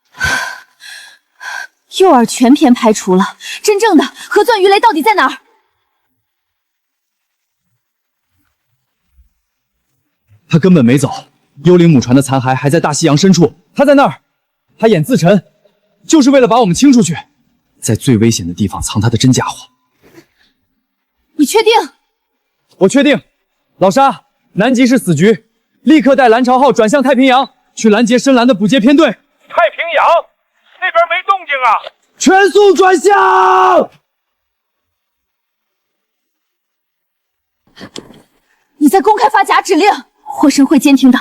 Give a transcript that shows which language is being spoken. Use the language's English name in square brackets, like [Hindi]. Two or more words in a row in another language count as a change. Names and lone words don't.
[Chinese] 诱饵全篇排除了，真正的核鑽魚雷到底在哪兒？他根本沒走，幽靈母船的殘骸還在大西洋深處。他在那兒，他演自沉，就是為了把我們清出去，在最危險的地方藏他的真家伙。你確定？我確定。老沙，南極是死局，立刻帶藍潮號轉向太平洋，去攔截深藍的補給編隊。太平洋那邊沒動靜啊！全速轉向！你在公開發假指令，霍申會監聽的。